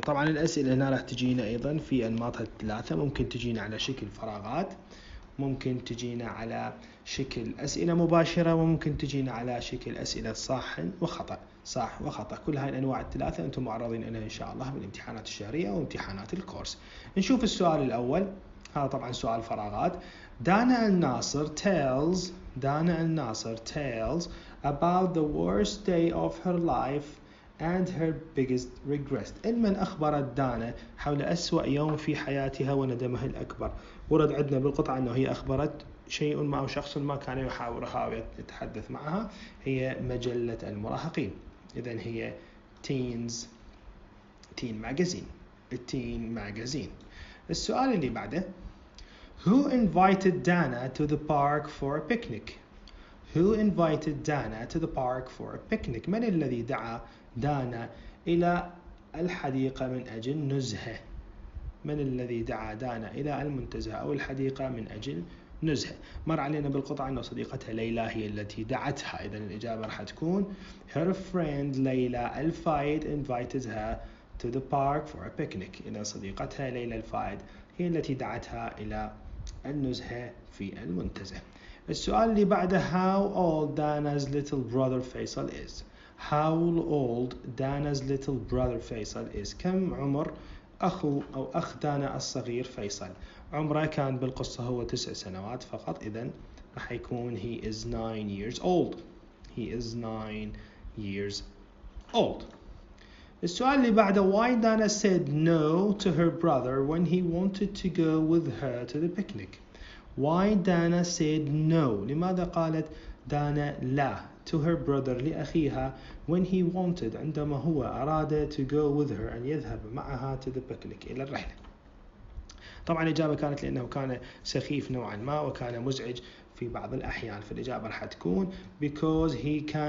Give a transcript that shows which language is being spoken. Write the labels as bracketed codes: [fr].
[ar] طبعا الأسئلة هنا راح تجينا أيضا في أنماطها الثلاثة، ممكن تجينا على شكل فراغات، ممكن تجينا على شكل أسئلة مباشرة، وممكن تجينا على شكل أسئلة صح وخطأ. كل هاي الأنواع الثلاثة أنتم معرضين لها إن شاء الله بالامتحانات الشهرية وامتحانات الكورس. نشوف السؤال الأول، هذا طبعا سؤال فراغات. [en] دانا الناصر tells about the worst day of her life and her biggest regret. [ar] من أخبرت دانا حول أسوأ يوم في حياتها وندمها الأكبر. ورد عندنا بالقطعة أنه هي أخبرت شيء ما أو شخص ما كان يحاول يتحدث معها، هي مجلة المراهقين. إذن هي teen magazine. السؤال اللي بعده، [en] Who invited Dana to the park for a picnic? [ar] من الذي دعا دانا إلى الحديقة من أجل نزهة؟ من الذي دعا دانا إلى المنتزه أو الحديقة من أجل نزهة؟ مر علينا بالقطعة أن صديقتها ليلى هي التي دعتها. إذن الإجابة راح تكون [en] her friend ليلى الفايد invited her to the park for a picnic. [ar] إذن صديقتها ليلى الفايد هي التي دعتها إلى النزهة في المنتزه. السؤال اللي بعده، [en] how old Dana's little brother فيصل is. [ar] كم عمر أخ دانا الصغير فيصل؟ عمره كان بالقصة هو 9 سنوات فقط. إذن راح يكون [en] he is 9 years old. [ar] السؤال اللي بعده، [en] why Dana said no to her brother when he wanted to go with her to the picnic. [ar] لماذا قالت دانا لا [en] to her brother [ar] لأخيها [en] when he wanted [ar] عندما هو أراد [en] to go with her [ar] أن يذهب معها [en] to the picnic [ar] إلى الرحلة؟ طبعا الإجابة كانت لأنه كان سخيف نوعا ما وكان مزعج في بعض الأحيان، فالإجابة راح تكون [en] because he